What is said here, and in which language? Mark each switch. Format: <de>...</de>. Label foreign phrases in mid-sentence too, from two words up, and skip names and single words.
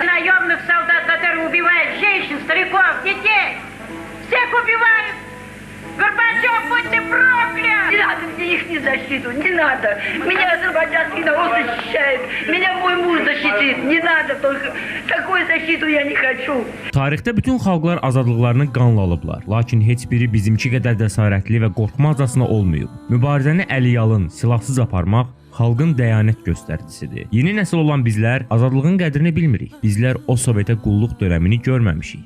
<ru>наемных солдат, которые убивают женщин, стариков, детей. Всех убивают. Горбачев, будь ты проклят! Не надо мне их ни защиту, не надо. Меня азербайджанский народ защищает. Меня мой муж защитит. Не надо только. Такую защиту я не хочу.</ru> <az>Tarixdə bütün xalqlar azadlıqlarını qanla alıblar. Lakin heç biri bizimki qədər cəsarətli və qorxmazcasına olmayıb. Mübarizəni əliyalın, silahsız aparmaq xalqın dəyanət göstəricisidir. Yeni nəsil olan bizlər azadlığın qədrini bilmirik. Bizlər o Sovetə qulluq dövrünü görməmişik.</az>